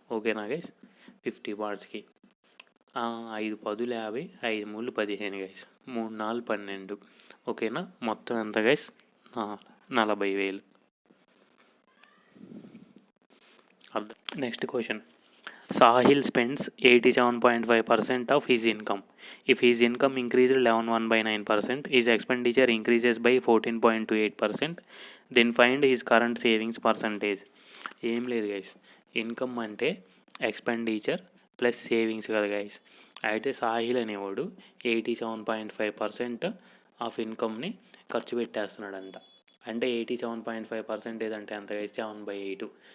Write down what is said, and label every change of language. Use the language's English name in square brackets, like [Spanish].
[Telugu] ఓకేనా guys. 50 పార్ట్స్కి 5 10 50, 5 3 15 guys, 3 4 12. ఓకేనా. మొత్తం ఎంత గైస్, 40,000. అర్థం. Next question, [English] Sahil spends 87.5% of his income. If his income increased 11.1/9%, his expenditure increases by 14.28%, then find his current savings percentage. [Telugu] ఏం లేదు guys, income అంటే expenditure plus savings కదా guys. అయితే సాహిల్ అనేవాడు 87.5% ఆఫ్ ఇన్కమ్ని ఖర్చు పెట్టేస్తున్నాడంట. అంటే 87.5% అంటే ఎంత గైస్, 7/8.